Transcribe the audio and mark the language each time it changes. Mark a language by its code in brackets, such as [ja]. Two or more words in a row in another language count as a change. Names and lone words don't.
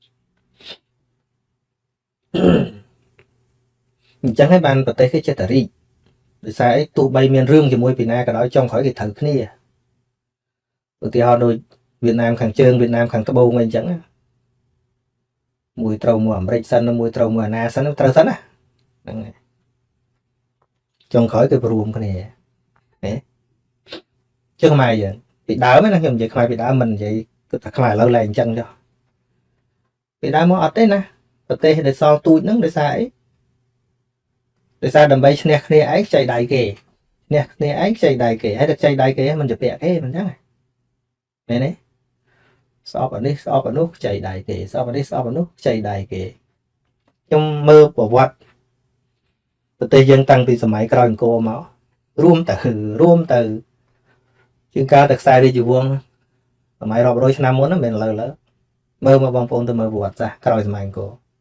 [km] ហើយបានប្រទេសគេចេះតែរីកដោយសារអីទោះបីមានរឿងជាមួយពីណាក៏ដោយចុងក្រោយគេត្រូវគ្នាឧទាហរណ៍ដូចវៀតណាមខាងជើងវៀតណាមខាងត្បូងអីអញ្ចឹងមួយត្រូវមួយអាមេរិកសិនមួយត្រូវមួយអាណាសិនត្រូវសិនណាហ្នឹងហើយចុងក្រោយគឺរួមគ្នា [vi] chứ không ai vậy bị đỡ mấy nó [km] ខ្ញុំនិយាយខ្មែរពីដើមមិននិយាយគឺថាខ្មែរឥឡូវឡើងអញ្ចឹងចុះពីដើមមកអត់ទេណាប្រទេសដែលសល់ទូចហ្នឹងដោយសារអីដោយសារដើម្បីឈ្នះគ្នា ឯងខ្ចីដៃគេឈ្នះគ្នាឯងខ្ចីដៃគេហើយតែខ្ចីដៃគេមិនជាពាក់គេមិនចឹងមែនទេស្អប់អានេះស្អប់អានោះខ្ចីដៃគេស្អប់អានេះស្អប់អានោះខ្ចីដៃគេខ្ញុំមើលប្រវត្តិប្រទេសយើងតាំងពីសម័យក្រោយអង្គរមករួមទៅជាងការទៅខ្សែរាជវង្សសម័យរាប់រយឆ្នាំមុនហ្នឹងមិនលើមើលមកបងប្អូនទៅមើលប្រវត្តិសាស្ត្រក្រោយសម័យអង្គរ